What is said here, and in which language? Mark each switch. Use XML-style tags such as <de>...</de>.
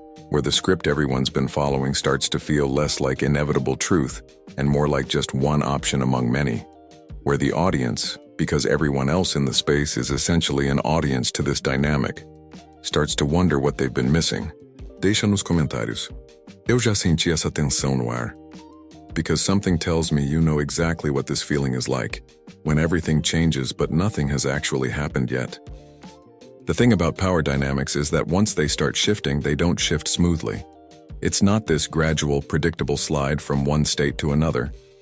<en>Where the script everyone's been following starts to feel less like inevitable truth and more like just one option among many. Where the audience, because everyone else in the space is essentially an audience to this dynamic, starts to wonder what they've been missing.</en> <pt>Deixa nos comentários. Eu já senti essa tensão no ar.</pt> <en>Because something tells me you know exactly what this feeling is like, when everything changes but nothing has actually happened yet. The thing about power dynamics is that once they start shifting, they don't shift smoothly. It's not this gradual, predictable slide from one state to another.</en>